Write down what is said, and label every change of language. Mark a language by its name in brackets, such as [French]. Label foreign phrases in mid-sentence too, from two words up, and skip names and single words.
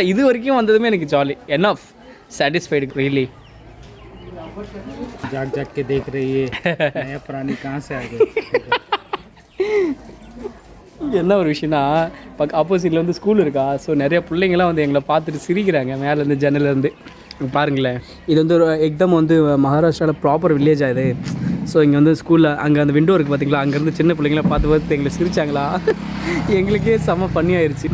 [Tamil] இது வரைக்கும் வந்ததுமே எனக்கு ஜாலி, [English] enough satisfied really. [Hindi] जाग जाग के देख रही है नया प्राणी कहाँ से आ गए. [Tamil] என்ன ஒரு விஷயம்னா, ஆப்போசிட்டில் வந்து ஸ்கூல் இருக்கா. ஸோ நிறைய பிள்ளைங்களாம் வந்து எங்களை பார்த்துட்டு சிரிக்கிறாங்க மேலேருந்து ஜன்னலேருந்து. பாருங்களேன், இது வந்து ஒரு எக்தம் வந்து மகாராஷ்டிராவில் [English] proper village [Tamil] ஆகுது. ஸோ இங்கே வந்து ஸ்கூலில் அங்கே அந்த விண்டோ இருக்குது பார்த்தீங்களா, அங்கேருந்து சின்ன பிள்ளைங்களாம் பார்த்து எங்களை சிரிச்சாங்களா, எங்களுக்கே செம்ம பண்ணி ஆயிடுச்சு.